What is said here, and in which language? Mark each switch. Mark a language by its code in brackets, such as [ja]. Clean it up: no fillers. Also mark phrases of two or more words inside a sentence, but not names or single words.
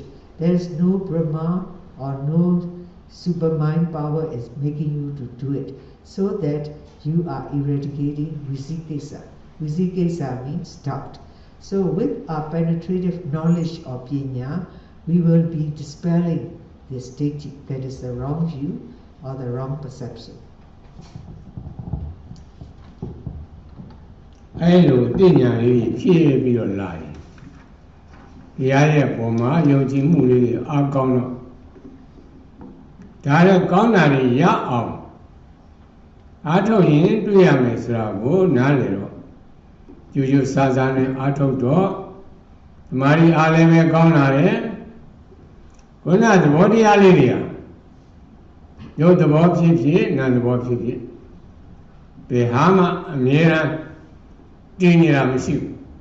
[en] There is no Brahma or no super mind power is making you to do it, so that you are eradicating vicikesa. Vicikesa means doubt. So with our penetrative knowledge of Pinya, we will be dispelling this ditthi, that is the wrong view or the wrong perception. [my] အဲ့လိုသိဉာဏ်လေးဖြည့်ပြီးတော့လာရင်တရားရဲ့ပုံမှာယုံကြည်မှုလေးအားကော င်းတော့ဒါလည်းကောင်းတာတွေရအောင်အားထုတ်ရင်တွေ့ရမယ်ဆိုတာကိုနားလည်တော့ကျူးကျူးဆာဆာနဲ့အားထုတ်တော့ဓမ္မရီအားလည်းပဲကောင်းလာတယ်ခုနသဘောတရားလေးတွေကရုပ်သဘောဖြစ်ဖြစ်နာမ်သဘောဖြစ်ဖြစ်ဘယ်ဟာမှအမြဲတမ်းတည်နေတာမရှိဘူး